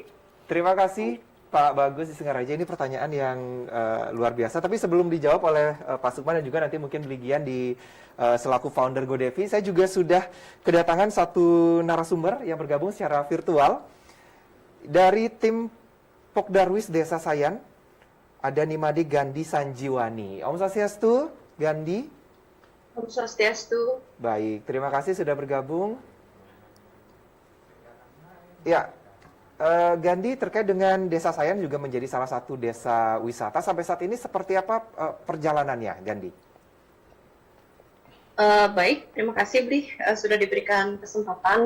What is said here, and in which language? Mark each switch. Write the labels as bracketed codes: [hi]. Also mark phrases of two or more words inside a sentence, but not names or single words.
[id] Terima kasih Pak Bagus di Singaraja. Ini pertanyaan yang luar biasa. Tapi sebelum dijawab oleh Pak Sukma dan juga nanti mungkin Ligian di selaku founder GoDevi, saya juga sudah kedatangan satu narasumber yang bergabung secara virtual dari tim Pokdarwis Desa Sayan. Ada Nimade Gandhi Sanjiwani. Om Swastiastu, Gandhi. Om Swastiastu. Baik, terima kasih sudah bergabung. Ya, Gandhi, terkait dengan Desa Sayan juga menjadi salah satu desa wisata. Sampai saat ini seperti apa perjalanannya, Gandhi? Baik, terima kasih Bli sudah diberikan kesempatan.